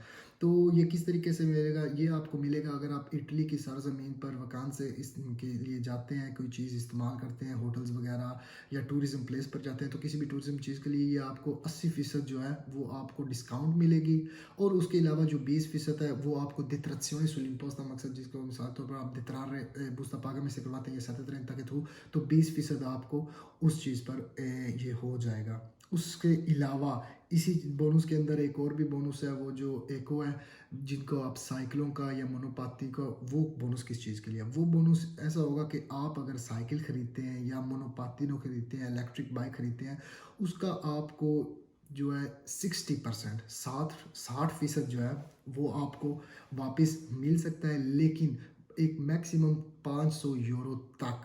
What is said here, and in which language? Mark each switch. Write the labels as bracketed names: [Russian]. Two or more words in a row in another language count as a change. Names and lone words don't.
[Hindi] तो ये किस तरीके से मिलेगा? ये आपको मिलेगा अगर आप इटली की सरज़मीन पर वकान से इसके लिए जाते हैं, कोई चीज़ इस्तेमाल करते हैं, होटल्स वगैरह या [English] tourism place [Hindi] पर जाते हैं, तो किसी भी टूरिज़्म चीज़ के लिए ये आपको 80% जो है वो आपको डिस्काउंट मिलेगी। और उसके अलावा जो 20% है वो आपको [Italian] detrazione sull'imposta [Hindi] मकसद जिसको मिसाल तौर पर आप [Italian] detrarre busta paga [Hindi] में से करवाते हैं या 730 के थ्रू, तो 20% आपको उस चीज़ पर ये हो जाएगा। उसके अलावा इसी बोनस के अंदर एक और भी बोनस है, वो जो एको है, जिनको आप साइकिलों का या मोनोपाती का, वो बोनस किस चीज़ के लिए है? वो बोनस ऐसा होगा कि आप अगर साइकिल खरीदते हैं या मोनोपातीनो खरीदते हैं, [English] electric bike [Hindi] खरीदते हैं, उसका आपको जो है 60% 60% जो है वो आपको वापस मिल सकता है, लेकिन एक मैक्सिमम 500 यूरो तक।